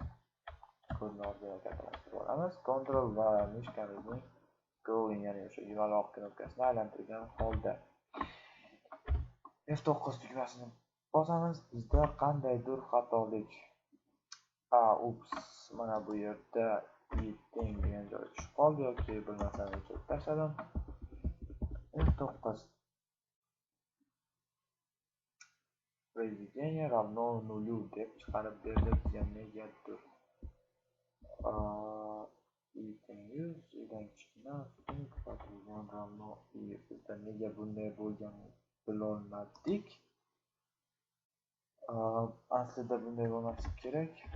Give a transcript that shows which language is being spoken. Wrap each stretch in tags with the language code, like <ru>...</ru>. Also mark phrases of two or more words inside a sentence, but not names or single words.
<uz>Kodni ozgina kattalashtirib olamiz. Ctrl va mishkamizning scrolling, ya'ni o'sha yumaloq knopkasini aylantirgan holda F9 tugmasini bosamiz. Bizda qandaydir xatolik mana bu yerda i teng degan joy tushib qoldi yoki bir narsani o'chirib tashladim. F9</uz> <ru>произведение равно</ru> <uz>0 deb chiqarib berdi bizga negadir. I teng 100, idan kichkina ko'paytirilgan ravno i. Bizda nega bunday bo'lganini bilolmadik. Aslida bunday bo'lmasligi kerak.</uz>